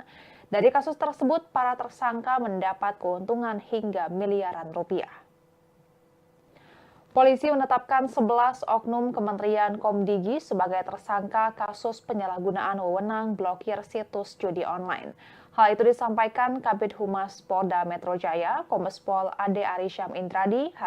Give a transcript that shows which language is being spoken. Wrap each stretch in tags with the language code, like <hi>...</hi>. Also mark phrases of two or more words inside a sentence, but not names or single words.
<id>Dari kasus tersebut, para tersangka mendapat keuntungan hingga miliaran rupiah. Polisi menetapkan 11 oknum Kementerian Komdigi sebagai tersangka kasus penyalahgunaan wewenang blokir situs judi online. Hal itu disampaikan Kabid Humas Polda Metro Jaya, Kombes Pol Ade Arysyam Indradi, hari</id>